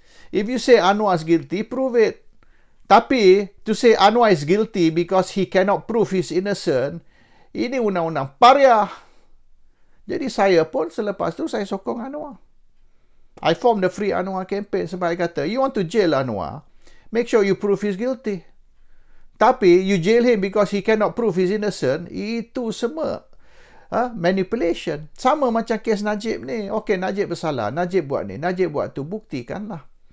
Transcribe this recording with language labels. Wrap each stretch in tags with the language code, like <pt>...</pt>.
<en>If you say Anwar is guilty, prove it. Tapi to say Anwar is guilty because he cannot prove his innocent,</en> <ms>ini undang-undang pariah. Jadi saya pun selepas tu saya sokong Anwar.</ms> <en>I formed the Free Anwar campaign</en> <ms>sebab I kata,</ms> <en>you want to jail Anwar, make sure you prove he's guilty. Tapi you jail him because he cannot prove he's innocent,</en> <ms>itu semua</ms> <en>manipulation.</en> <ms>Sama macam kes Najib ni. Okey, Najib bersalah, Najib buat ni, Najib buat tu, buktikanlah.</ms>